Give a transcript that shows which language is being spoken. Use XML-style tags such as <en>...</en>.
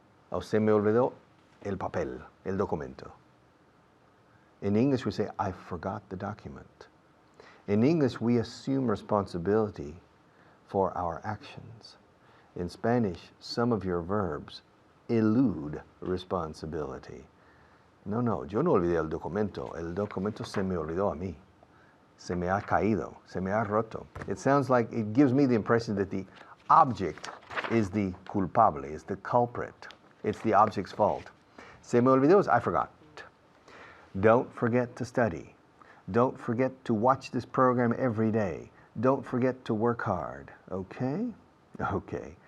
<es>O se me olvidó el papel, el documento.</es> <en>In English we say, I forgot the document. In English we assume responsibility for our actions. In Spanish, some of your verbs elude responsibility.</en> <es>No, yo no olvidé el documento se me olvidó a mí. Se me ha caído, se me ha roto.</es> <en>It sounds like, it gives me the impression that the object is the culpable, is the culprit. It's the object's fault.</en> <es>Se me olvidó</es> <en>is I forgot. Don't forget to study. Don't forget to watch this program every day. Don't forget to work hard, okay? Okay.</en>